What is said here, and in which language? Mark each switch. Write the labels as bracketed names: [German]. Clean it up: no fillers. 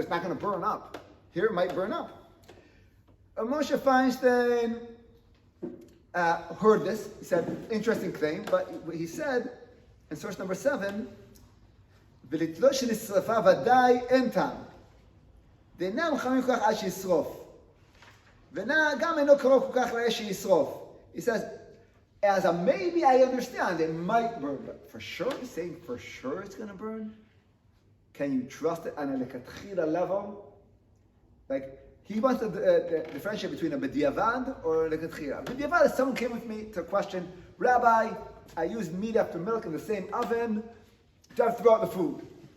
[English] It's not going to burn up. Here it might burn up. Moshe Feinstein heard this. He said, interesting claim, but he said in source number 7, [Hebrew] ולתלוש שנשרפה ודאי אין טעם. דאינם חמים כל כך עד שישרוף. וגם אינו קרוב כל כך לאש שישרוף. [English] He says, as a maybe I understand, it might burn, but for sure, he's saying for sure it's going to burn? Can you trust it on a lekatchila level? Like, he wants to differentiate between a b'diavad or a lekatchila. B'diavad is someone came with me to question, Rabbi, I used meat after milk in the same oven, do I have to throw out the food?